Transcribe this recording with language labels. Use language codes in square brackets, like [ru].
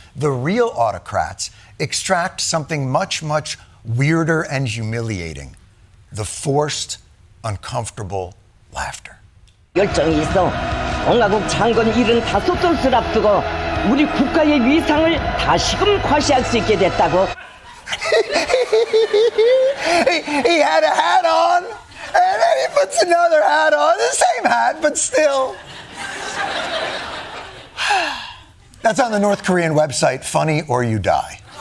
[en] The real autocrats extract something much, much weirder and humiliating: the forced, uncomfortable laughter. [ko] 열정이 있어 공화국 창건 75돌을 앞두고 우리 국가의 위상을 다시금 과시할 수 있게 됐다고. [en] He had a hat on, and then he puts another hat on, the same hat, but still. That's on the North Korean website, Funny or You Die.